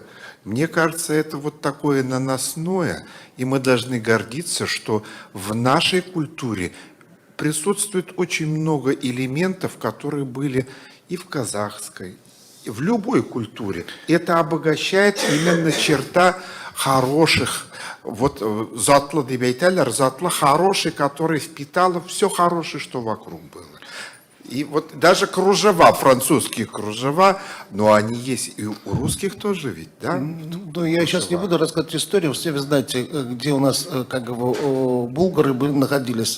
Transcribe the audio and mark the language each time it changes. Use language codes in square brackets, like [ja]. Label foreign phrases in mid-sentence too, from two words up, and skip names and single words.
[ru] Мне кажется, это вот такое наносное, и мы должны гордиться, что в нашей культуре присутствует очень много элементов, которые были и в казахской, и в любой культуре. Это обогащает именно черта хороших, вот [tt] затлы деп айталар, затлы [ru] хороший, который впитало все хорошее, что вокруг было. И вот даже кружева, французские кружева, но они есть и у русских тоже ведь, да? Ну, я сейчас не буду рассказывать историю. Все вы знаете, где у нас как бы, булгары находились.